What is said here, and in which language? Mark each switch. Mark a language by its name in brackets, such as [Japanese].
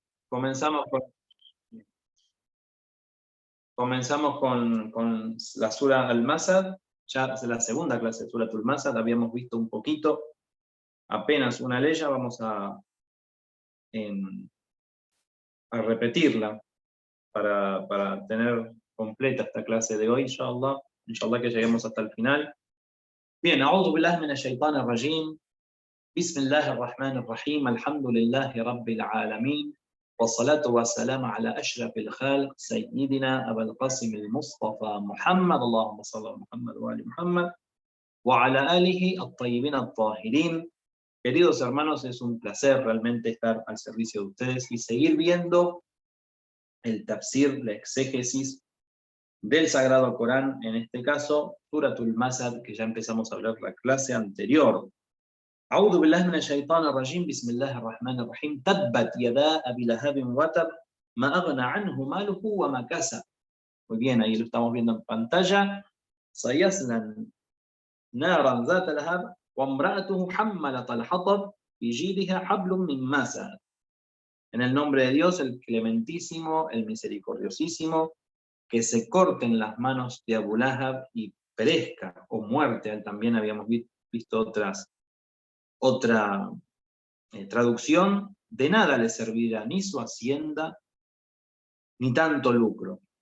[Spanish] Comenzamos con, comenzamos con la Sura Al-Masad, ya es la segunda clase de Sura Al-Masad, habíamos visto un poquito, apenas una leya, vamos a repetirla para tener completa esta clase de hoy, inshallah que lleguemos hasta el final. Bien, [Arabic] أعوذ بالله من الشيطان الرجيم بسم الله الرحمن الرحيم الحمد لله رب العالمين والصلاة والسلام على أشرف الخلق سيدنا أبا القاسم المصطفى محمد اللهم صل على محمد وآل محمد وعلى آله الطيبين الطاهرين. [Spanish] Queridos hermanos, es un placer realmente estar al servicio de ustedes y seguir viendo el tafsir, la exégesis del Sagrado Corán, en este caso, Suratul Masad, que ya empezamos a hablar la clase anterior. [Arabic] أعوذ بالله من الشيطان الرجيم بسم الله الرحمن الرحيم تبت يدا أبي لهب وتب ما أغنى عنه ماله وما كسب. [Spanish] Muy bien, ahí lo estamos viendo en pantalla. [Arabic] سيصلى نارا ذات لهب وامرأته حملة الحطب في جيدها حبل من مسد. [Spanish] En el nombre de Dios, el clementísimo, el misericordiosísimo, que se corten las manos de Abu Lahab y perezca o muerte. También habíamos visto otra traducción: de nada le servirá ni su hacienda ni tanto lucro.